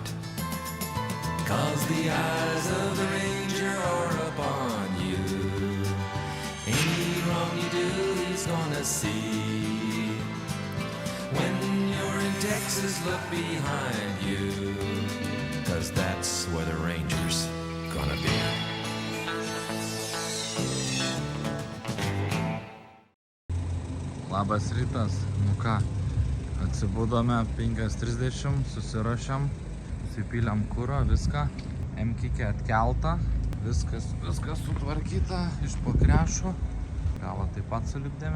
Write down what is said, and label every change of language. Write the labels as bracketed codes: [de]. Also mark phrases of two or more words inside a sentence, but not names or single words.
[en] 'Cause the eyes of the ranger are upon you. Any wrong you do, he's gonna see. When you're in Texas, look behind you. 'Cause that's where the ranger's gonna be. [lt] Labas rytas, nu ką, atsibudome 5:30, susirašėm, susipylėm kuro, viską, M-kikė atkelta, viskas sutvarkyta iš pakrešų, galą taip pat sulipdėme.